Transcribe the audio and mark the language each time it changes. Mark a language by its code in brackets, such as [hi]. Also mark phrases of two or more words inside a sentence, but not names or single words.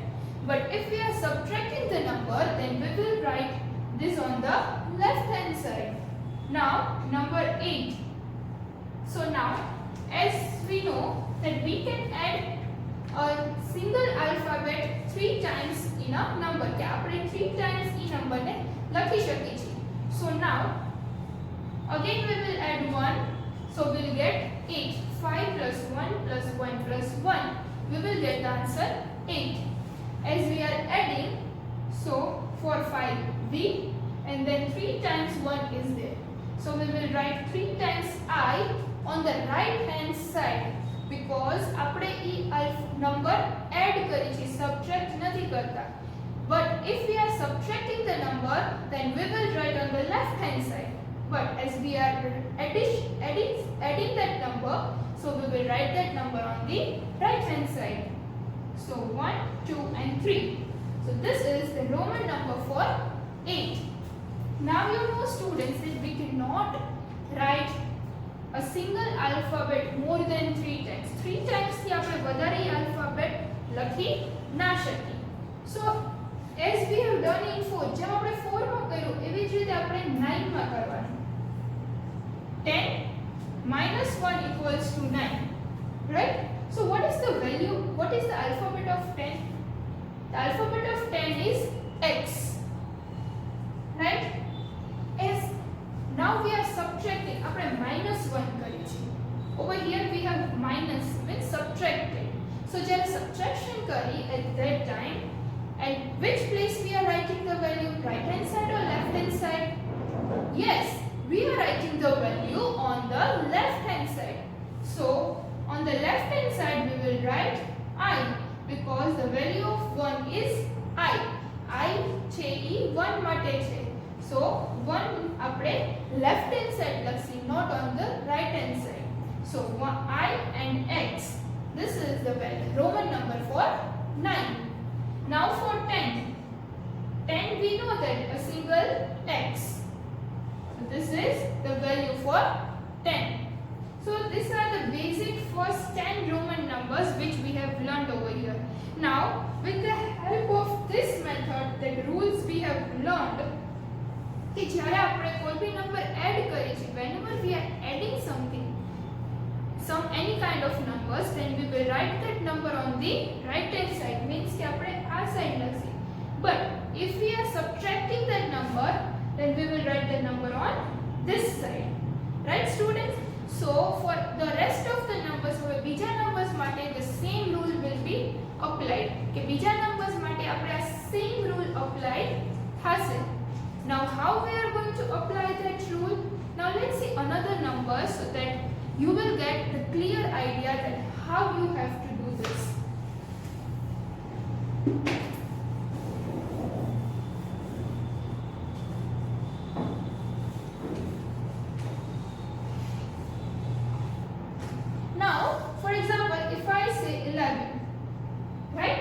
[en] But if we are subtracting the number, then we will write this on the left hand side. Now number 8. So now as we know that we can add a single alphabet 3 times in a number. [gu] કે આપણે 3 times e number ને લખી શકીએ છીએ. [en] So now again we will add 1. So we will get 8. 5 plus 1 plus 1 plus 1. We will get the answer 8. As we are adding, so for 5 V and then 3 times 1 is there. So we will write 3 times I on the right hand side, because [gu] આપણે એ number add કરી છે, subtract નથી કરતા. [en] But if we are subtracting the number, then we will write on the left hand side. But as we are adding that number, so we will write that number on the right hand side. So 1, 2 and 3. So this is the Roman number for 8. Now you know students that we cannot write a single alphabet more than 3 times. [gu] 3 times થી આપણે વધારે alphabet લખી ના શકીએ. [en] So as we have done in 4, [gu] જેમ આપણે 4 માં કર્યું એવી જ રીતે આપણે 9 માં કરવાનું. [en] 10 minus 1 equals to 9. Right? So what is the value? What is the alphabet of 10? The alphabet of 10 is X. Right? As now we are subtracting, [gu] આપણે minus 1 કરી છે. [en] Over here we have minus, means subtracted. So [gu] જ્યારે subtraction કરી [en] at that time, at which place we are writing the value? Right hand side or left hand side? Yes, we are writing the value on the left hand side. So on the left hand side write I, because the value of 1 is I. I [gu] છે ઈ 1 માટે છે. [en] So 1 આપણે left hand side લખી, not on the right hand side. So I and X. This is the Roman number for 9. Now for 10. 10 we know that a single X. So this is the value for 10. So these are the basic first 10 Roman numbers which we have learned over here. Now with the help of this method, the rules we have learned, [gu] कि જ્યારે આપણે કોઈ भी number add કરીએ છીએ, [en] whenever we are adding something, any kind of numbers, then we will write that number on the right hand side, means [gu] कि આપણે આ side લખીએ. [en] But if we are subtracting that number, then we will write the number on this side. Right students? So for the rest of the numbers, [gu] હવે બીજા numbers માટે [en] the same rule will be applied. [gu] કે બીજા numbers માટે આપણે આ [en] same rule apply [gu] થશે. [en] Now how we are going to apply that rule? Now let's see another number so that you will get the clear idea that how you have to do this. Now, for example, if I say 11, right?